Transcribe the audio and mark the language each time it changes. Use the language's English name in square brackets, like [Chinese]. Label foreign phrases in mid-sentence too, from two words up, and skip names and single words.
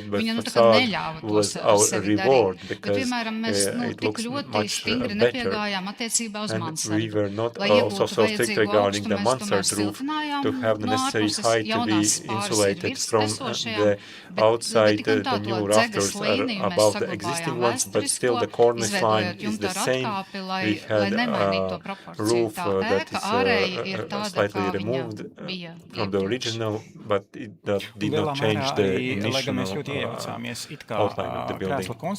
[Latvian] Viņa nu tā kā neļāva tos ar sevi darīt. Bet, piemēram, mēs tik ļoti stingri nepiegājām attiecībā uz mansardu. Lai iegūtu vajadzīgu augstumu, mēs tomēr siltinājām no ārpuses jaunās pāris ir virs esošajām, bet tik un tā to dzegas līniju [English] above the existing ones, but still the cornice line is the same. We had a roof that is slightly removed from the original, but it did not change the initial outline of the building.